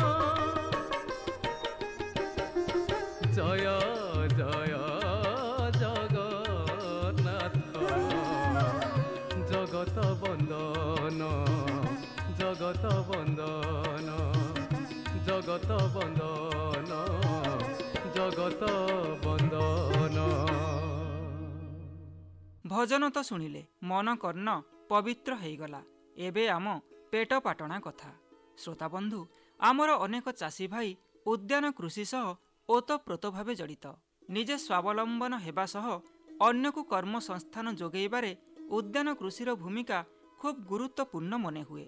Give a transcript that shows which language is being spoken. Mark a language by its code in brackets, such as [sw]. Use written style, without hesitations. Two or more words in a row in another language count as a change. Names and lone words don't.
[bn] জয় জয় জগন্নাথ জগত বন্দন জগত বন্দন জগত বন্দন জগত বন্দন। [or] ଭଜନ ତ ଶୁଣିଲେ ମନ କର୍ଣ୍ଣ ପବିତ୍ର ହେଇଗଲା। ଏବେ ଆମ ପେଟ ପାଟଣା କଥା। ଶ୍ରୋତାବନ୍ଧୁ, ଆମର ଅନେକ ଚାଷୀ ଭାଇ ଉଦ୍ୟାନ କୃଷି ସହ ଓତପ୍ରୋତ ଭାବେ ଜଡ଼ିତ। ନିଜେ ସ୍ୱାବଲମ୍ବନ ହେବା ସହ ଅନ୍ୟକୁ କର୍ମସଂସ୍ଥାନ ଯୋଗାଇବାରେ ଉଦ୍ୟାନ କୃଷିର ଭୂମିକା ଖୁବ୍ ଗୁରୁତ୍ୱପୂର୍ଣ୍ଣ ମନେ ହୁଏ।